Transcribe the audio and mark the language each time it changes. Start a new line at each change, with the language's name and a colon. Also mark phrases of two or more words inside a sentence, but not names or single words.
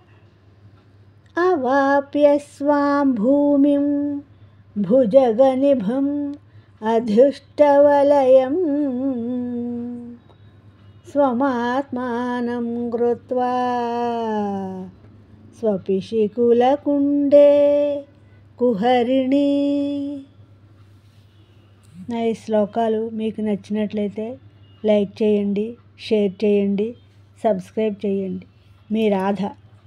Sanskrit: अवाप्य स्वां भूमिं भुजगनिभम् अधुष्टवलयं स्वमात्मानं कृत्वा स्वपिशिकुलकुण्डे కుహరిణి.
Telugu: నా ఈ శ్లోకాలు మీకు నచ్చినట్లయితే లైక్ చేయండి, షేర్ చేయండి, సబ్స్క్రైబ్ చేయండి. మీ రాధ.